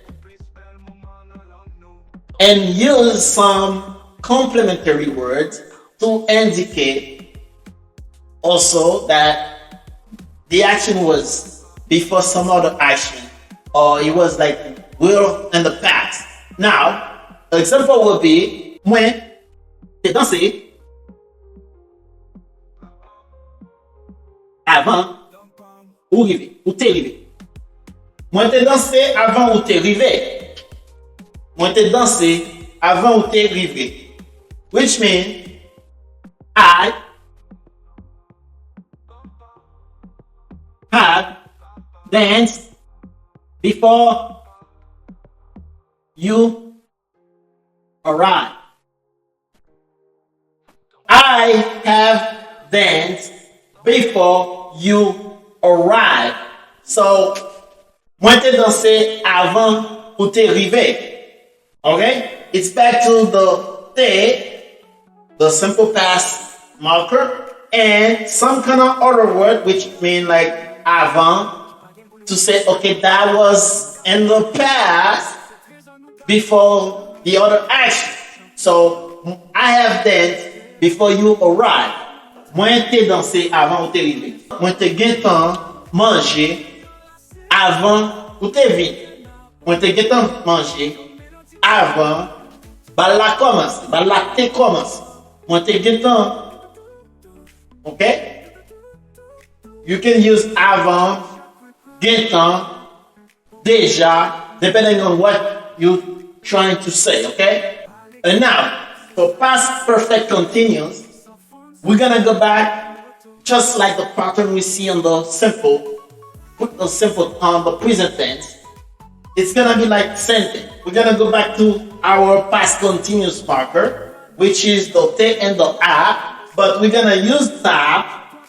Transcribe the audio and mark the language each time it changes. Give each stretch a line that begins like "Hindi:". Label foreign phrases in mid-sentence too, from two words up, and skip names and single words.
English: And use some complementary words to indicate also that the action was before some other action, or it was like will in the past. Now, the example will be
Haitian Creole: Mwen te danse avant ou rive, ou te rive. Mwen te danse avant ou te rive. Mwen te danse avant ou te rive.
English: Which means I had danced before you arrive. I have danced before you arrive. So,
Haitian Creole: mwen te danse avant ou te rive.
English: Okay? It's back to the te, the simple past marker, and some kind of other word which mean like avant, to say, okay, that was in the past before the other action. So, I have danced before you arrive.
Haitian Creole: Mwen te danse avant ou te rive. Mwen te gentan manje avant ou te vin. Mwen te gentan manje avant bal la commence, bal la te commence. Mwen te gentan.
English: Okay? You can use avant, gentan, déjà, depending on what you're trying to say, okay? And now, for past perfect continuous, we're gonna go back just like the pattern we see on the simple, put the simple on the present tense. It's gonna be like same thing. We're gonna go back to our past continuous marker, which is the te and the a, but we're gonna use tap.